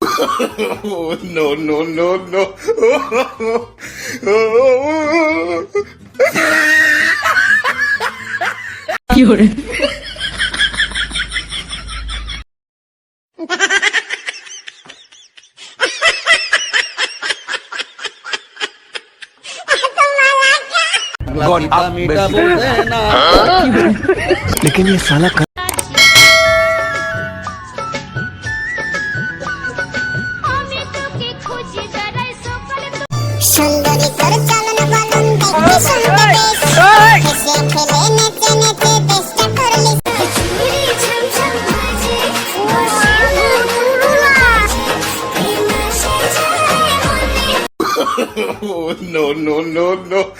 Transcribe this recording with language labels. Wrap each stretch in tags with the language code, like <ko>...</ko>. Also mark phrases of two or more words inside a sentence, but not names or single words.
<en>Oh, no, no, no, no.</en> <it>Fiore.</it> <en>God up</en> <hi>लेकिन ये साला कर...</hi> <bn>সুন্দরী তোর চলন বলন দেখতে সুন্দর বেশ এসে ফেলে নেচে নেচে দেশটা করলি</bn> <en>Oh, no, no, no, no.</en>